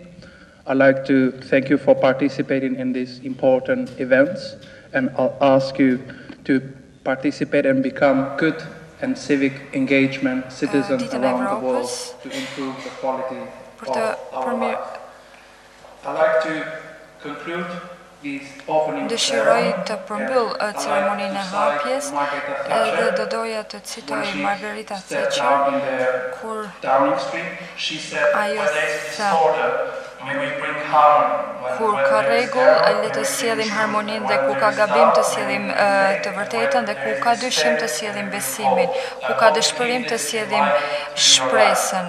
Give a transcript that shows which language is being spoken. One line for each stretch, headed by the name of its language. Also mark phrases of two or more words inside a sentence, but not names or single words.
English: I'd like to thank you for participating in these important events, and I'll ask you to participate and become good and civic engagement citizens around the world to improve the quality of our life. I'd like to conclude these opening
Albanian: Dëshiroj të përmbyll ceremoninë e hapjes dhe do doja të citoj Margarita Thatcher kur ajo tha kur ka rregull le të sjellim harmoninë dhe ku ka gabim të sjellim të vërtetën dhe ku ka dyshim të sjellim besimin, ku ka dëshpërim të sjellim shpresën.